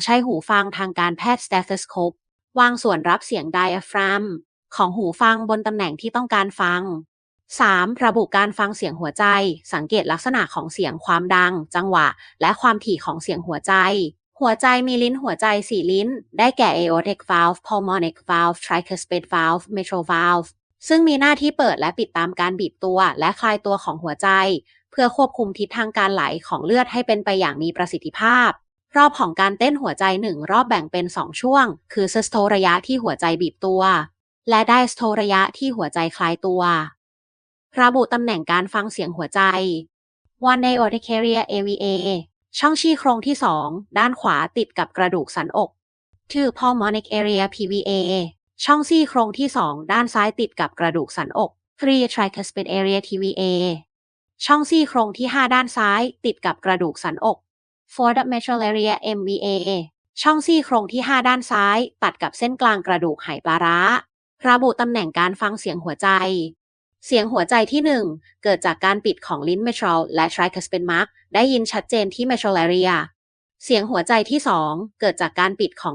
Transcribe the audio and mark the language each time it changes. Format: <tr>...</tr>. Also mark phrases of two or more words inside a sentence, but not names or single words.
<th>ใช้หูฟังทางการแพทย์ stethoscope วางส่วนรับเสียง diaphragm ของหูฟังบนตำแหน่งที่ต้องการฟัง 3. ระบุการฟังเสียงหัวใจสังเกตลักษณะของเสียงความดังจังหวะและความถี่ของเสียงหัวใจหัวใจ มีลิ้นหัวใจ4ลิ้นได้แก่</th> <en>aortic valve pulmonic valve tricuspid valve mitral valve</en> <th>ซึ่งมีหน้าที่เปิดและปิดตามการบีบตัวและคลายตัวของหัวใจเพื่อควบคุมทิศทางการไหลของเลือดให้เป็นไปอย่างมีประสิทธิภาพรอบของการเต้นหัวใจ1รอบแบ่งเป็น2ช่วงคือ systole ระยะที่หัวใจบีบตัวและ diastole ระยะที่หัวใจคลายตัวระบุตำแหน่งการฟังเสียงหัวใจ 1.</th> <en>aortic area AVA</en> <th>ช่องชี้โครงที่2ด้านขวาติดกับกระดูกสันอก 2.</th> <en>pulmonic area PVA</en> <th>ช่องซี่โครงที่2ด้านซ้ายติดกับกระดูกสันอก 3.</th> <en>tricuspid area TVA</en> <th>ช่องซี่โครงที่5ด้านซ้ายติดกับกระดูกสันอก 4.</th> <en>mitral area MVA</en> <th>ช่องซี่โครงที่5ด้านซ้ายตัดกับเส้นกลางกระดูกไหปลาร้าระบุตำแหน่งการฟังเสียงหัวใจเสียงหัวใจที่1เกิดจากการปิดของลิ้น mitral และ</th> <en>tricuspid mark</en> <th>ได้ยินชัดเจนที่</th> <en>mitral area</en> <th>เสียงหัวใจที่2เกิดจากการปิดของ</th>